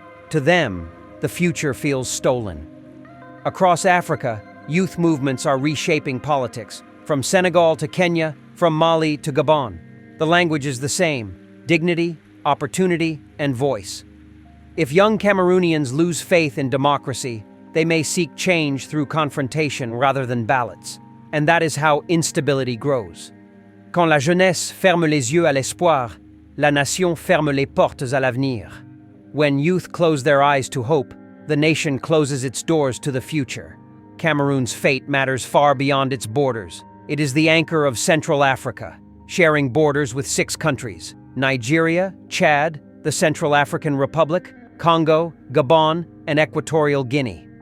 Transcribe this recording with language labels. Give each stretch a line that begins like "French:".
English: To them, the future feels stolen. Across Africa, youth movements are reshaping politics, from Senegal to Kenya, from Mali to Gabon. The language is the same: dignity, opportunity, and voice. If young Cameroonians lose faith in democracy, they may seek change through confrontation rather than ballots. And that is how instability grows.
French: Quand la jeunesse ferme les yeux à l'espoir, la nation ferme les portes à l'avenir.
English: When youth close their eyes to hope, the nation closes its doors to the future. Cameroon's fate matters far beyond its borders. It is the anchor of Central Africa, sharing borders with 6 countries: Nigeria, Chad, the Central African Republic, Congo, Gabon, and Equatorial Guinea.